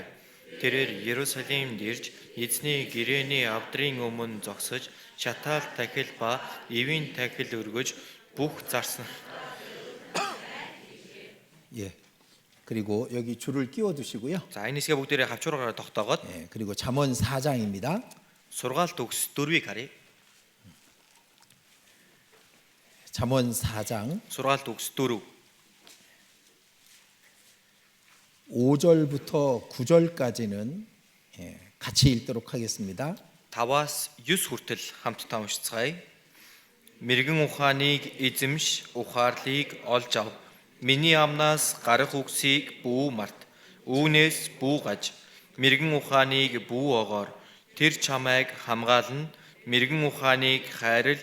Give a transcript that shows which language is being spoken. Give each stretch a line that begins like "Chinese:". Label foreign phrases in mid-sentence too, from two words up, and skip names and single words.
Mongolian: Тэрээр Иерусалимд ирж эзний гэрээний авдрын өмнө зогсож шатаал тахил ба эвийн тахил өргөж бүх зарсан.
Korean: 예. 그리고 여기 줄을 끼워 두시고요.
Mongolian: За энэ хэсгээ бүгдээрээ хавчуураараа тогтоогоод
Korean: 그리고 잠언 4장입니다.
Mongolian: сургаалт өгс 4-ийг харъя.
Korean: 잠언 4장
Mongolian: сургаалт өгс 4.
Korean: 5절부터 9절까지는 같이 읽도록 하겠습니다.
Mongolian: 5-аас 9 хүртэл хамтдаа уншицгаая. Мэргэн ухааныг эзэмш, ухаарлыг олж ав. Миний амнаас гарах үгсийг бүү март. Үүнээс бүү гаж. Мэргэн ухааныг бүү огоор. Тэр чамайг хамгаална. Мэргэн ухааныг хайрл.